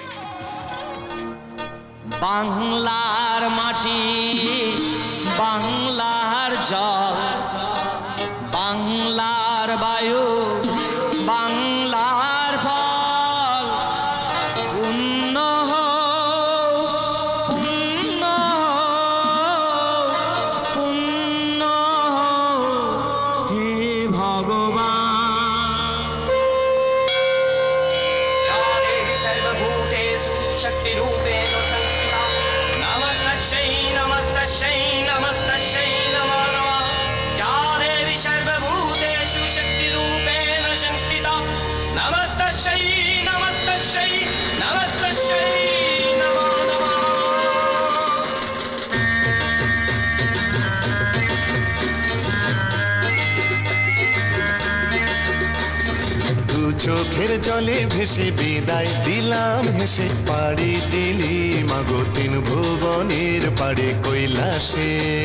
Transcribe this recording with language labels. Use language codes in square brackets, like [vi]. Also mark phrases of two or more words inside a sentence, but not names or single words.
[bn] বাংলার মাটি, বাংলার জল, বাংলার বায়ু, বাংলার ফল, পুণ্য পুণ্য পুণ্য হে ভগবান। [sa] शक्तिरूपेण संस्थिता नमस्तस्यै नमस्तस्यै नमस्तस्यै नमो नमः। या देवी सर्वभूतेषु शक्तिरूपेण संस्थिता नमस्तस्यै नमस्तस्यै नमस्तस्यै नमो नमः। [bn] দু চোখের জলে ভেসে বিদায় দিলাম হেসে, পাড়ি দিলি মাগো তিন ভুবনের পাড়ে কৈলাসে।